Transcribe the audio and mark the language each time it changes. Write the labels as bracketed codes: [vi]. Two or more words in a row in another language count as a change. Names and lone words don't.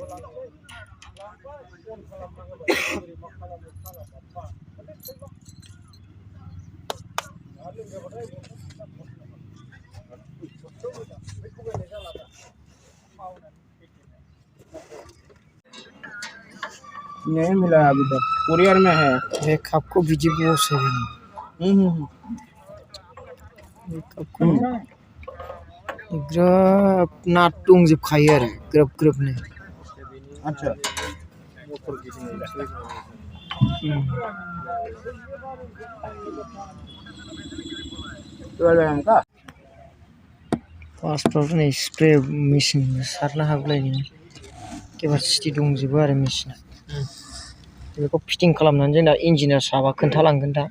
[brx] लांसै लांबाय अन खालामना होबाय बोरै मा खालामो खालामा [hi] नहीं मिला अभी तक कुरियर में है [brx] बे कापखौ बिदि बसायो बे कापखौ ग्रोब नाट दंजोबखायो आरो ग्रोब ग्रोबनो अच्छा फार्स्टआव नै [en] spray machine [brx] सारनो हागौलाय नोङो केपासिटि दंजोबो आरो मेसिना बेखौ फिटिं खालामनानै जोंना इन्जिनियार साबा खोन्थालांगोन दा